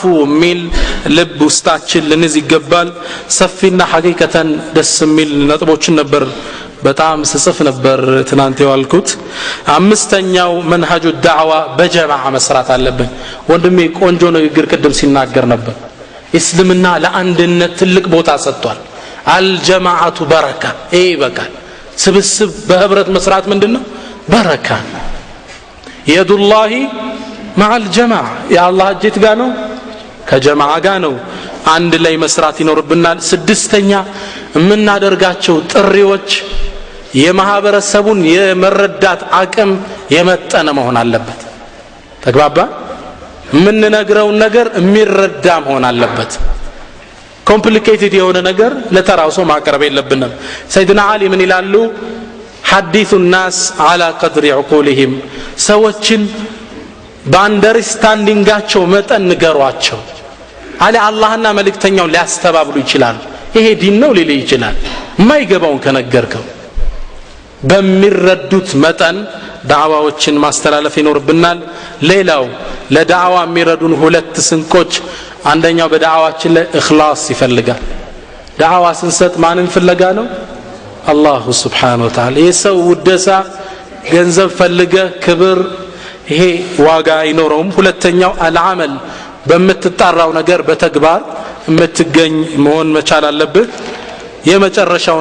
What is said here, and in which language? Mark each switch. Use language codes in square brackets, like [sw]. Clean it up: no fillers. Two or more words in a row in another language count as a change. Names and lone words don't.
[am] ሚል ልብ ውስጣችን ልንዝ ይገባል ሰፊና ሐቂቀተን ደስ ሚል ነጥቦችን ነበር በጣም ስጽፍ ነበር ትናንት ያልኩት አምስተኛው መንሃጁ ዳዕዋ በጀማዓ መስራት አለብን ወንድሜ ቆንጆ ንግግር ቅድም ሲናገር ነበር እስልምና ለአንድነት ትልቅ ቦታ ሰጥቷል [ar] الجماعة بركة [am] ይበቃል ስብስብ በህብረት መስራት ምንድነው በረካ የዱላሂ [ar] مع الجماعه يا الله [am] እጅት ጋር ነው ከጀማዓ ጋር ነው አንድ ላይ መስራት ይኖርብናል ስድስተኛ የምናደርጋቸው ጥሪዎች የማህበረሰቡን የመረዳት አቅም የመጠነ መሆን አለበት ተግባባ የምንነግረው ነገር የሚረዳ መሆን አለበት ኮምፕሊኬትድ የሆነ ነገር ለተራው ሰው ማቅረብ የለብንም ሰይድና አሊ ምን ይላሉ [ar] حدث الناس على قدر عقولهم [am] ሰዎችን በአንደርስታንዲንጋቸው መጠን ንገሯቸው አለ አላህና መልእክተኛው ሊያስተባብሉ ይችላል ይሄ ዲን ነው ሊል ይችላል ማይገባውን ከነገርከው በሚረዱት መጠን ዳዕዋዎችን ማስተላለፍ ይኖርብናል ሌላው ለዳዕዋ የሚረዱን ሁለት ስንቆች አንደኛው በዳዕዋችን ላይ ኢኽላስ ይፈልጋል ዳዕዋ ስንሰጥ ማንን ፍለጋ ነው አላህ [ar] سبحانه وتعالى [am] የሰው ውደሳ ገንዘብ ፈልገ ክብር ይሄ ዋጋ አይኖረውም ሁለተኛው አልዓመል በመትጣራው ነገር በተግባር የምትገኝ መሆን መቻል አለበት የመጨረሻው